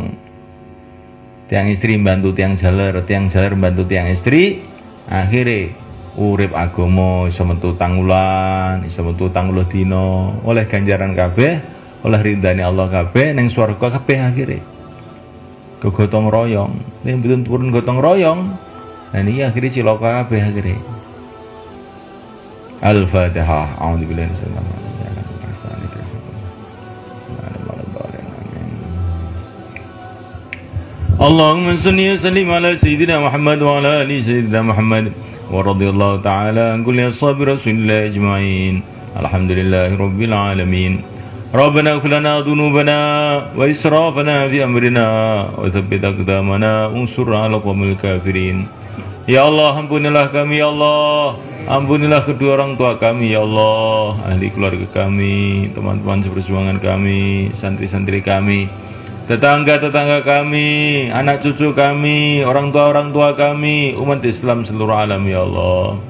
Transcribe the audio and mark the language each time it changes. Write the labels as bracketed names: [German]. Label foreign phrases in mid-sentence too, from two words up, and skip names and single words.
[Javanese] Tiang istri bantu tiang jaler bantu tiang istri, akhirnya urip agama iso metu tangulan, iso metu 30 dina, oleh ganjaran kabeh, oleh ridane Allah kabeh ning swarga kabeh akhire. Gotong royong, nek mboten turun gotong royong, nah niki akhire cilaka kabeh akhire. [Arabic] Al-Fatihah. أعوذ بالله من الشيطان الرجيم. اللهم صل وسلم على سيدنا محمد وعلى آل سيدنا محمد ورضي الله تعالى عن كل أصحاب رسول الله أجمعين. الحمد لله رب العالمين. ربنا اغفر لنا ذنوبنا وإسرافنا في أمرنا وثبت أقدامنا وانصرنا على القوم الكافرين. يا الله, [Indonesian] ampunilah kami [Arabic] يا الله. [Indonesian] Ampunilah kedua orang tua kami [Arabic] يا الله, [Indonesian] ahli keluarga kami, teman-teman seperjuangan kami, santri-santri kami, tetangga-tetangga kami, anak cucu kami, orang tua kami, umat Islam seluruh alam [Arabic] يا الله.